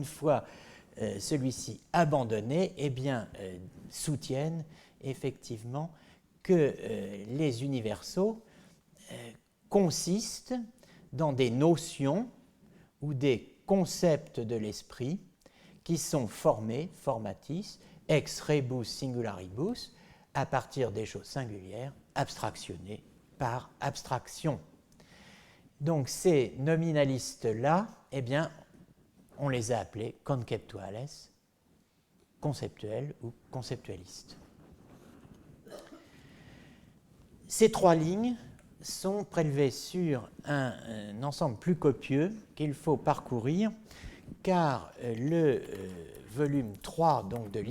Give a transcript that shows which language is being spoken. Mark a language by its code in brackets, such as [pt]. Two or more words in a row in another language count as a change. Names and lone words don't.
[fr] fois celui-ci abandonné, eh bien, soutiennent effectivement que les universaux consistent dans des notions ou des concepts de l'esprit qui sont formés, [la] formatis, ex rebus singularibus, [fr] à partir des choses singulières, abstractionnées par abstraction. Donc ces nominalistes-là, eh bien, on les a appelés conceptuales, conceptuels ou conceptualistes. Ces 3 lignes sont prélevées sur un ensemble plus copieux qu'il faut parcourir, car le volume 3 donc, de